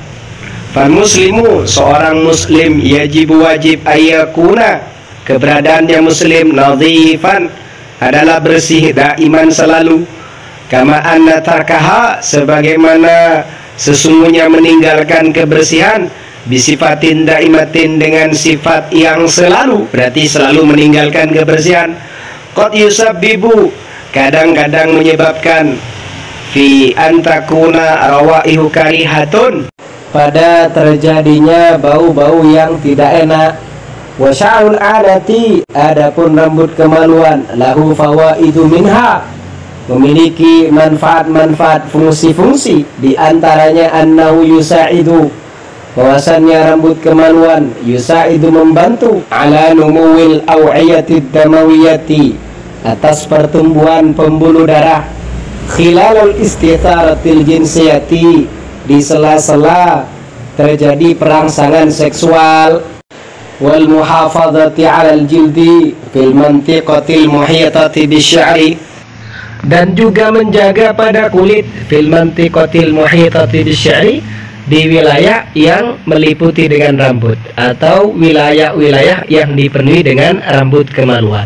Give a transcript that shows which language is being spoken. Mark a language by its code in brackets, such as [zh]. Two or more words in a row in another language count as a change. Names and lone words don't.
[ar] فالمسلم, [id] seorang muslim, yajibu, wajib, ayyakuna, keberadaannya muslim, nadhifan, adalah bersih, daiman, selalu, [ar] كما أن تركها, [id] sebagaimana sesungguhnya meninggalkan kebersihan, [ar] بصفة دائمة, [id] dengan sifat yang selalu, berarti selalu meninggalkan kebersihan, [ar] قد يسبب, [id] kadang-kadang menyebabkan, [ar] في أن تكون روائح كريهة, [id] pada terjadinya bau-bau yang tidak enak. [ar] وشعر العانة, [id] adapun rambut kemaluan, [ar] له فوائد منها, [id] memiliki manfaat-manfaat, fungsi-fungsi, di antaranya [ar] أنه يساعد, [id] bahwasannya rambut kemaluan yusa'idu, membantu [ar] على نمو الأوعية الدموية, [id] atas pertumbuhan pembuluh darah, [ar] خلال الاستثارة الجنسية, [id] di sela-sela terjadi perangsangan seksual, [ar] والمحافظة على الجلد في المنطقة المحيطة بالشعر, [id] dan juga menjaga pada kulit [ar] في المنطقة المحيطة بالشعر, [id] di wilayah yang meliputi dengan rambut atau wilayah-wilayah yang dipenuhi dengan rambut kemaluan.